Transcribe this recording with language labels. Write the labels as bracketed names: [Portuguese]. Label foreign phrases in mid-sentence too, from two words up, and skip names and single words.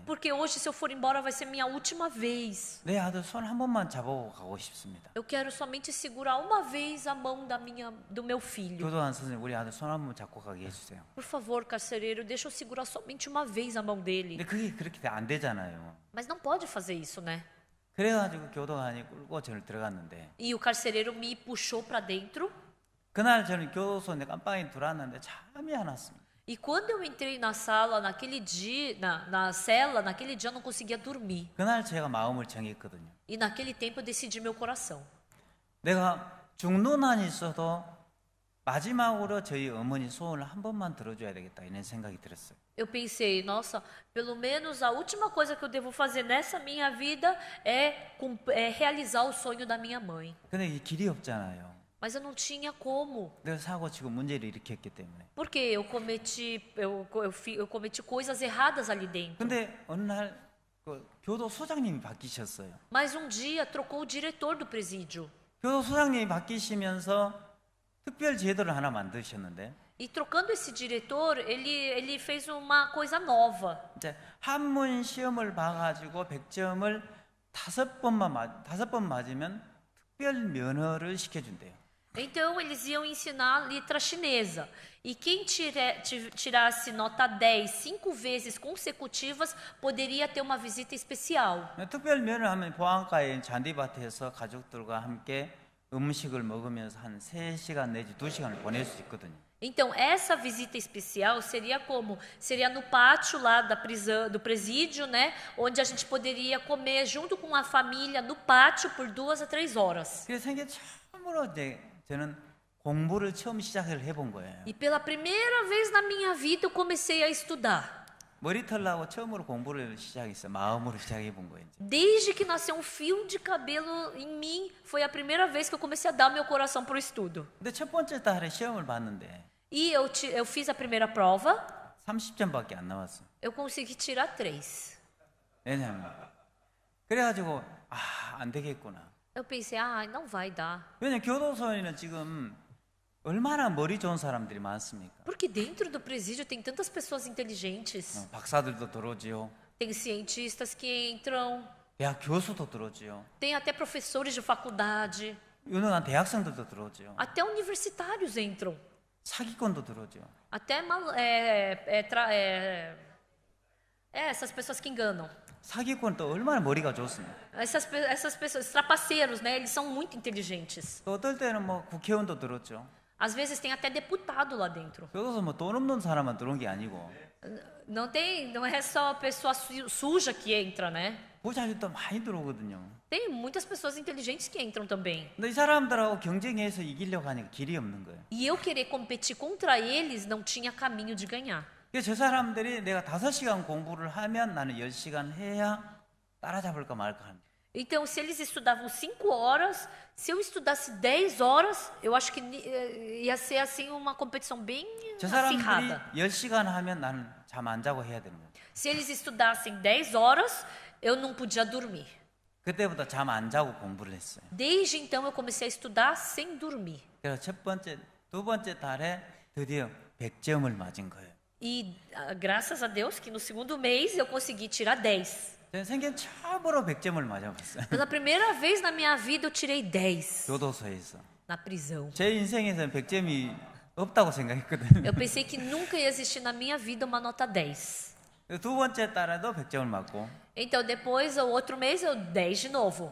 [Portuguese] Porque hoje, se eu for embora, vai ser minha última vez. [Korean] 내 아들 손 한 번만 잡아보고 가고 싶습니다. [Portuguese] Eu quero somente segurar uma vez a mão do meu filho. [Korean] 교도관 선생님 우리 아들 손 한 번 잡고 가게 해주세요. [Portuguese] Por favor, carcereiro, deixa eu segurar somente uma vez a mão dele. [Korean] 근데 그게 그렇게 안 되잖아요. [Portuguese] Mas não pode fazer isso, né? [Korean] 그래가지고 교도관이 끌고 저를 들어갔는데 [Portuguese] E o carcereiro me puxou para dentro. [Korean] 그날 저는 교도소 내 깜빵에 들어왔는데 잠이 안 왔습니다. [Portuguese] E quando eu entrei na sala, naquele dia, na cela, naquele dia eu não conseguia dormir. [Korean] 그날 제가 마음을 정했거든요. [Portuguese] E naquele tempo eu decidi meu coração. [Korean] 내가 죽는 한이 있어도 마지막으로 저희 어머니 소원을 한 번만 들어줘야 되겠다 이런 생각이 들었어요. [Portuguese] Eu pensei, nossa, pelo menos a última coisa que eu devo fazer nessa minha vida é realizar o sonho da minha mãe. [Korean] 근데 이 길이 없잖아요. [Portuguese] Mas eu não tinha como. [Korean] 내가 사고 치고 문제를 일으켰기 때문에. [Portuguese] Porque eu cometi coisas erradas ali dentro. [Korean] 근데 어느 날 교도소장님이 바뀌셨어요. [Portuguese] Mas um dia trocou o diretor do presídio. [Korean] 교도소장님이 바뀌시면서 특별 제도를 하나 만드셨는데 [Portuguese] E trocando esse diretor, ele fez uma coisa nova. [Korean] 이제 한문 시험을 봐가지고 100점을 5번 맞으면 특별 면허를 시켜준대요. [Portuguese] Então eles iam ensinar letra chinesa. E quem tirasse nota 10 5 vezes consecutivas poderia ter uma visita especial. [Korean] 특별 면허를 하면 보안가에 잔디밭에서 가족들과 함께 음식을 먹으면서 한 3시간 내지 2시간을 보낼 수 있거든요. [Portuguese] Então, essa visita especial seria como? Seria no pátio lá da prisão, do presídio, né? Onde a gente poderia comer junto com a família no pátio por 2 a 3 horas. [Korean] 그래서 생애 처음으로 이제 저는 공부를 처음 시작을 해본 거예요. [Portuguese] E pela primeira vez na minha vida eu comecei a estudar. [Korean] 머리털 나고 처음으로 공부를 시작했어요. 마음으로 시작해 본 거예요. [Portuguese] Desde que nasceu um fio de cabelo em mim, foi a primeira vez que eu comecei a dar meu coração para o estudo. [Korean] 근데 첫 번째 달에 시험을 봤는데 [Portuguese] E eu fiz a primeira prova. [Korean] 30점밖에 안 나왔어요. [Portuguese] Eu consegui tirar 3. [Korean] 왜냐면 그래가지고 안 되겠구나. [Portuguese] Eu pensei, ah, não vai dar. [Korean] 왜냐면 교도소에는 지금 얼마나 머리 좋은 사람들이 많습니까? [Portuguese] Porque dentro do presídio tem tantas pessoas inteligentes. [Korean] 박사들도 들어오지요. [Portuguese] Tem cientistas que entram, [Korean] 대학 교수도 들어오지요. [Portuguese] tem até professores de faculdade, [Korean] 유능한 대학생들도 들어오지요. [Portuguese] até universitários entram. [Korean] 사기꾼도 들어오지요. [Portuguese] Até essas pessoas que enganam. [Korean] 사기꾼 또 얼마나 머리가 좋습니까? [Portuguese] Essas pessoas, trapaceiros, né? Eles são muito inteligentes. [Korean] 또 어떨 때는 뭐 국회의원도 들었죠. [Portuguese] Às vezes tem até deputado lá dentro. [Korean] 교도소 뭐 돈 없는 사람만 들어온 게 아니고 [Portuguese] Não é só pessoa suja que entra, né? [Korean] 부자들도 많이 들어오거든요. [Portuguese] Tem muitas pessoas inteligentes que entram também. [Korean] 근데 이 사람들하고 경쟁해서 이기려고 하니까 길이 없는 거예요. [Portuguese] E eu querer competir contra eles não tinha caminho de ganhar. [Korean] 그래서 저 사람들이 내가 5시간 공부를 하면 나는 10시간 해야 따라잡을까 말까 합니다. [Portuguese] Então, se eles estudavam 5 horas, se eu estudasse 10 horas, eu acho que ia ser assim uma competição bem [Korean] 저 사람들이 [Portuguese] acirrada. [Korean] 10시간 하면 나는 잠 안 자고 해야 되는 거예요. [Portuguese] Se eles estudassem 10 horas, eu não podia dormir. [Korean] 그때부터 잠 안 자고 공부를 했어요. [Portuguese] Desde então eu comecei a estudar sem dormir. [Korean] 그래서 두 번째 달에 드디어 100점을 맞은 거예요. [Portuguese] E graças a Deus que no segundo mês eu consegui tirar 10. [Korean] 저는 생전 처음으로 100점을 맞아봤어요. [Portuguese] Pela primeira vez na minha vida eu tirei 10 [Korean] 교도소에서. [Portuguese] na prisão. [Korean] 제 인생에서는 100점이 없다고 생각했거든요. [Portuguese] Eu pensei que nunca ia existir na minha vida uma nota 10. [Korean] 두 번째 달에도 100점을 맞고 [Portuguese] Então depois, o outro mês, eu 10 de novo.